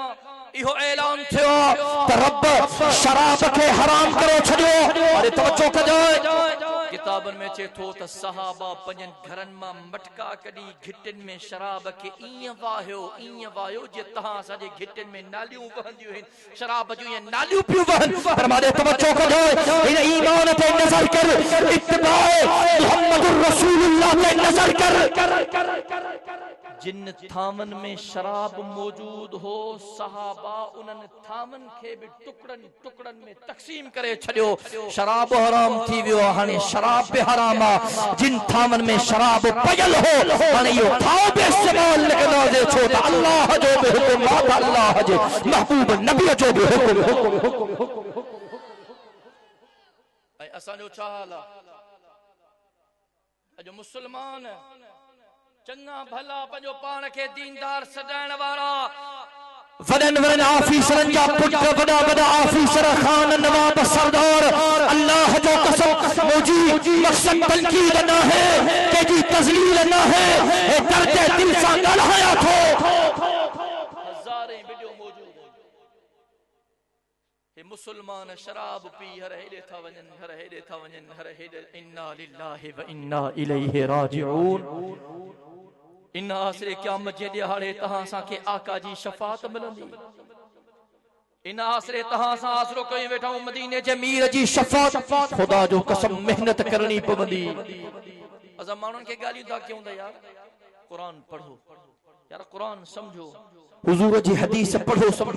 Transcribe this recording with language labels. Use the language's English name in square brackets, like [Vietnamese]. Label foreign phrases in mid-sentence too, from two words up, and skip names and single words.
[Sindhi] इहो ऐलान थियो त रब शराब के हराम करे छडियो अरे तवज्जो कजो किताबन में चे थो त सहाबा पंजन घरन मा मटका कडी घिटन में शराब के इय वायो जे तहां साजे घिटन में नालियूं वहंदियूं हिन शराब जो ये नालियूं पियो वहन पर मारे तवज्जो कजो इन ईमान पे नजर कर इत्तिबाए मुहम्मदुर रसूलुल्लाह पे नजर कर जिन थामन में शराब मौजूद हो सहाबा उन्हनि थामन खे भी टुकड़न टुकड़न में तक़सीम करे छड़ियो। शराब हराम थी वियो, हाणे शराब भी हराम आ। जिन थामन में शराब पयल हो हाणे यो थाव भी इस्तेमाल लगना जे छो त अल्लाह जो भी हुकुम आ, अल्लाह जे महबूब नबी जो भी हुकुम। ऐं असांजो छा हाल आहे? अॼु मुस्लमान चङा भला पंहिंजो पाण खे दीनदार सजाइण वारा वॾनि वॾनि ऑफिसरनि जा पुट, वॾा वॾा ऑफिसर, खान, नवाब, सरदार, अल्लाह जो कसम मुझी मकसद तनकीद न है, तेजी तजलील न है, ए दर्द दिल सां ॻाल्हाया थो। [Urdu] ہزاریں ویڈیو موجود ہیں. [Sindhi] हे मुसलमान शराब पी हर हेॾे था वञनि, हर हेॾे था वञनि, हर हेॾे। [Arabic] إنا لله وإنا إليه راجعون. [Sindhi] इन आसरे क़यामत जे ॾिहाड़े तहां असांखे आका जी शफ़ाअत मिलंदी। इन आसरे तहां असां आसरो कई वेठा आहियूं मदीने जे मीर जी शफ़ाअत। खुदा जो कसम मेहनत करणी पवंदी। असां माण्हुनि खे ॻाल्हियूं था कयूं त यार क़ुरान पढ़ो, यार क़ुरान समझो, हुजूर जी हदीस पढ़ो समझो।